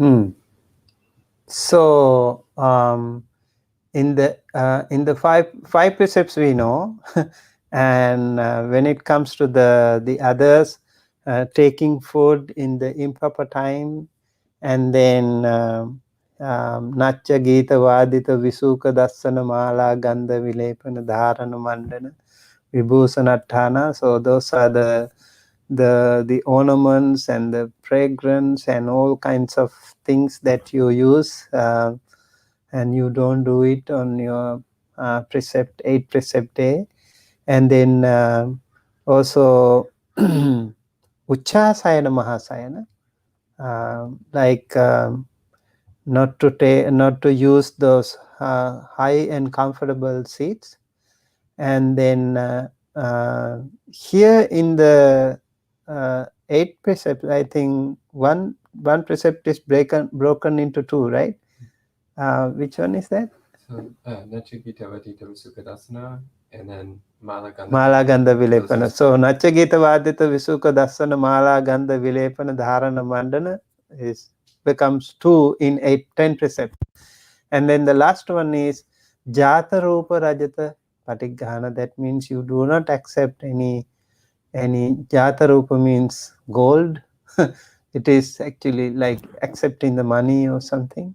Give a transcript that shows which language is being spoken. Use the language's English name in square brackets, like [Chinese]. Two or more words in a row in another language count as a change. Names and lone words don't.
[English] So in the five precepts we know, and when it comes to the others, taking food in the improper time, and then [Pali] Natcha Gita Vadita Visuka Dassana Mala Gandha Vilepana Dharana Mandana Vibhusanattana. [English] So those are the ornaments and the fragrance and all kinds of things that you use and you don't do it on your precept 8 precept day, and then also [Pali] Uchasayana Mahasayana, [English] like not to use those high and comfortable seats. And then here in the 8 precepts, I think one precept is broken into 2, right? Which one is that? So, [Pali] Nachagita Vadita Visuddhimagga, and then Malaganda. Malaganda Vilepana. So Nachagita Vadita Visuka Dasana Malaganda Vilepana Dharana Mandana [English] becomes 2 in 10 precepts. And then the last one is [Pali] Jata Rupa Rajata Patighana. [English] That means you do not accept any [Pali] Jata Rupa [English] means gold. It is actually like accepting the money or something.